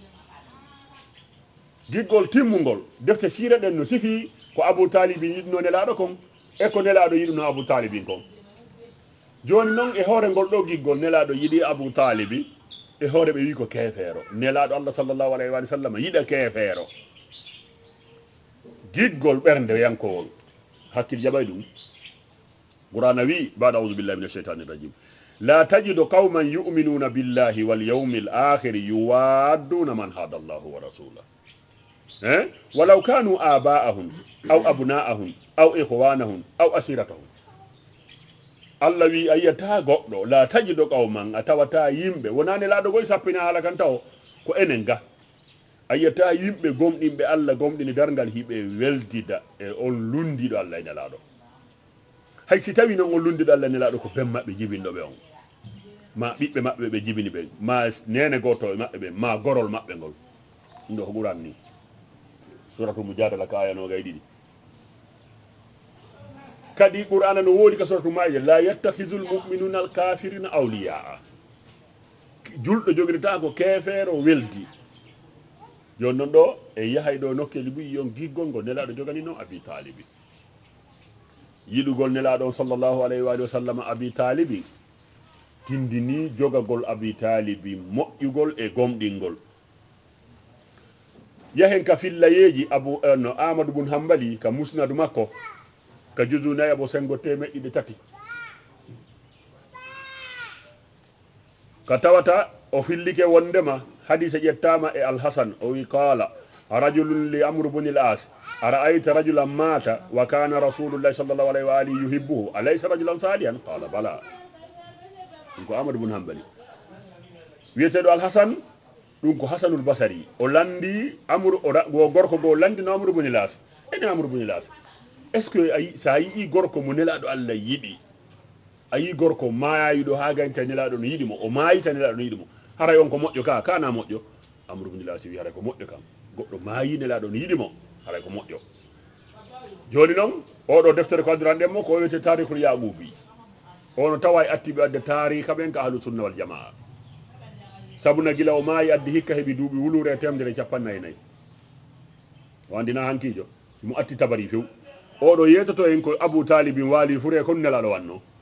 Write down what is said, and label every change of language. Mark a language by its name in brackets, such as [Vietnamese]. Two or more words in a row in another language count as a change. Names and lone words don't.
[Fula] giggol timmugol defte sira ɗen no sifi ko abou talibi yiɗuno nelaɗo kon e ko nelaɗo yiɗuno abou talibin kon joni noon e hoore ngol ɗo giggol nelaɗo yiɗi abou talibi e hoore ɓe wi ko keefeero nelaɗo allah [Arabic] صلى الله عليه وسلم [Fula] yiɗa keefeero giggol ɓernde yankowol hakkil jaɓay ɗum qur'ana wi bada [Arabic] أعوذ بالله من الشيطان الرجيم لا تجد قوما يؤمنون بالله واليوم الآخر يوادون من حاد الله ورسوله ولو كانوا آباءهم أو أبناءهم أو إخوانهم أو عشيرتهم [Fula] allah wi a yiyata goɗɗo [Arabic] لا تجد قوما [Fula] a tawata yimɓe wonani laaɗo goye sappina haala kan taw ko enen ga a yiyata yimɓe gomɗinɓe allah gomɗini dargal hiɓe weldida e on lundiɗo allah e nelaɗo hay si tawi noon on lundiɗo allah e nelaɗo ko ben maɓɓe jibinɗoɓe on ma ɓiɓɓe maɓɓe ɓe jibini ɓen ma nene goto e maɓɓe ɓen ma gorol maɓɓe ngol ɗum ɗo ko ɓuran ni suratu mujadala ka aya noga e ɗiɗi kadi qur'ana no woodi ka suratu maida [Arabic] لا يتخذ المؤمنون الكافرين أولياء [Fula] julɗo jogirta ko keefeero weldi joni noon ɗo e yahay ɗo nokkeli ɓuyi yon giggol ngol nelaɗo jogani noon abi talibi yiɗugol nelaɗo on [Arabic] صلى الله عليه وسلم [Fula] abi talibi tindini jogagol abi talibi moƴƴugol e gomɗingol yahen ka fillayeji no amadou bun hambali ka musnadu makko ka juzu nayi abo sengo temeɗɗiɗe tati ka tawata o fillike wondema hadise ƴettama e alhasan o wi [Arabic] قال رجل لعمرو بن العاص أرأيت رجلا مات وكان رسول الله صلى الله عليه و آله يحبه أليس رجلا صالحا قال بلى [Fula] ɗum ko amadou bun hambali wiyeteɗo alhasan ɗum ko hasanul basari o landi amru o gorko go landino amru bunil as ene amru bunil as [French] est ce que [Fula] sa yii gorko mo nelaɗo allah yiɗi a yi gorko maayiɗo ha gañta nelaɗo no yiɗimo o maayita nelaɗo no yiɗimo haray on ko moƴƴo ka kana moƴƴo amru bnul as wi haray ko moƴƴo kam goɗɗo maayi nelaɗo no yiɗimo haray ko moƴƴo joni noon oɗo deftere ko adduranɗenmo ko wiyete tarihul yaqubi ono tawa e attiɓe adde tariha ɓen ka [Arabic] أهل السنة والجماعة [Fula] sabuna gila o maayi addi hikka heeɓi duuɓi wulure temdere capannayyi nayyi o andina hankijo mo atti tabari few oɗo yetoto en ko abou talibin waali fure kon nelaɗo wanno